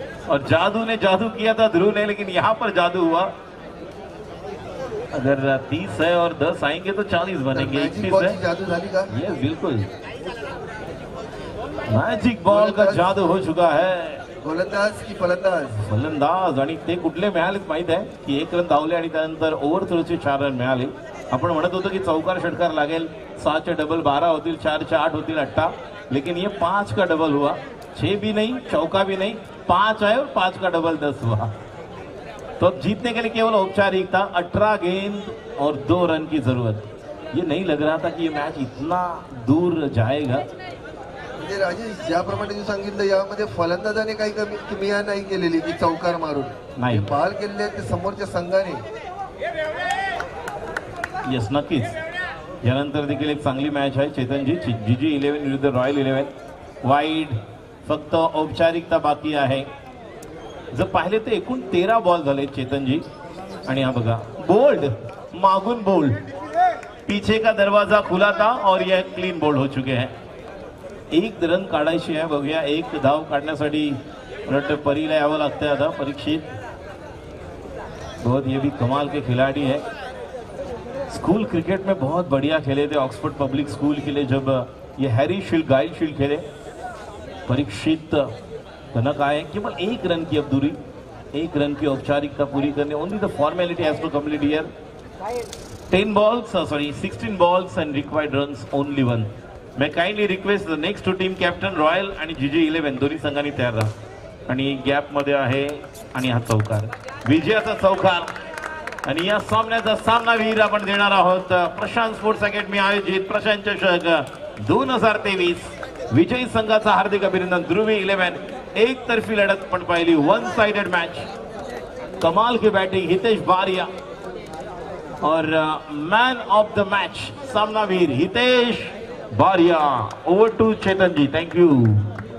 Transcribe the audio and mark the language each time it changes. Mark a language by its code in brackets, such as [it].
[hi] और जादू ने जादू किया था ध्रुव ने, लेकिन यहां पर जादू हुआ. अगर 30 है और 10 आएंगे तो 40 बनेंगे. 21 है. [mr] जादू झाली का? [hi] ये बिल्कुल मॅजिक बॉल का जादू हो चुका है. [mr] गोलंदाज की फलंदाज. आणि ते कुठले मिळालेत माहित आहे की 1 रन धावले आणि त्यानंतर ओव्हरथ्रोचे 4 रन मिळाले. आपण म्हणत होतो की चौकार षटकार लागेल, 6 चे डबल 12 होतील, 4 चे 8 होतील 18, [hi] लेकिन ये 5 का डबल हुआ. 6 भी नहीं, चौका भी नहीं, 5 आए और 5 का डबल 10 हुआ. तो अब जीतने के लिए केवल औपचारिकता. 18 गेंद और 2 रन की जरूरत. ये नहीं लग रहा था कि ये मैच इतना दूर जाएगा. [mr] राजेश, ज्याप्रमाणे तू सांगितलं यामध्ये फलंदाजाने काही किमिया नाही केलेली की चौकार मारून नाही, बॉल केलेले ते समोरच्या संघाने. यस, नक्कीच. यानंतर देखील एक चांगली मॅच आहे चेतनजी. GG11 विरुद्ध रॉयल 11. वाईड, फक्त औपचारिकता बाकी आहे. जर पाहिले तर एकूण 13 बॉल झाले चेतनजी. आणि हा बघा बोल्ड, मागून बोल्ड, [hi] पीछे का दरवाजा खुला था और यह क्लीन बोल्ड हो चुके हैं. [mr] 1 रन काढायची आहे. बघूया, 1 धाव काढण्यासाठी परीला यावं लागतंय आता. [hi] परीक्षित बहुत, ये भी कमाल के खिलाड़ी है. स्कूल क्रिकेट में बहुत बढ़िया खेले थे ऑक्सफोर्ड पब्लिक स्कूल के लिए जब ये हैरी शील्ड, गाइल शील्ड खेले. परीक्षित कनक आए. केवल 1 रन की अब दूरी, 1 रन की औपचारिकता पूरी करने. [en] Only the formality has to complete here. 16 balls and required runs only 1. मैं kindly request the next 2 team captain [mr] royal आणि GG11 दोन्ही संघांनी तयार राहा. आणि गॅप मध्ये आहे आणि हा चौकार, विजयाचा चौकार. आणि या सामन्याचा सामनावीर आपण देणार आहोत प्रशांत स्पोर्ट्स अकॅडमी आयोजित प्रशांत चषक 2023. विजयी संघाचा हार्दिक अभिनंदन. ध्रुवी 11 एक तर्फी लढत पण पाहिली, 1 साइडेड मैच. [hi] कमाल की बैटिंग हितेश बारिया और मैन ऑफ द मैच सामनावीर हितेश बारिया. [en] Over to Chetan ji. Thank you.